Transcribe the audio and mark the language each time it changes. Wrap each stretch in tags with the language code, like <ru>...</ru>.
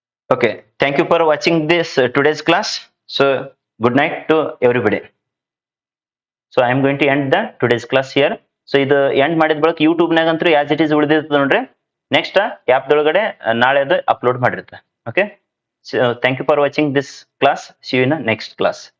<en>Okay, thank you for watching this today's class. So good night to everybody. So I am going to end the today's class here.</en> <kn>So ಇದು end ಮಾಡಿದ ಬಳಿಕ YouTube ನಾಗಂತೂ</kn> <en>as it is</en> <kn>ಉಳಿದಿರ್ತದೆ ನೋಡ್ರಿ. Next app ದೊಳಗಡೆ ನಾಳೆ ಅದು upload ಮಾಡಿರುತ್ತೆ.</kn> <en>Okay, so thank you for watching this class. See you in the next class.</en>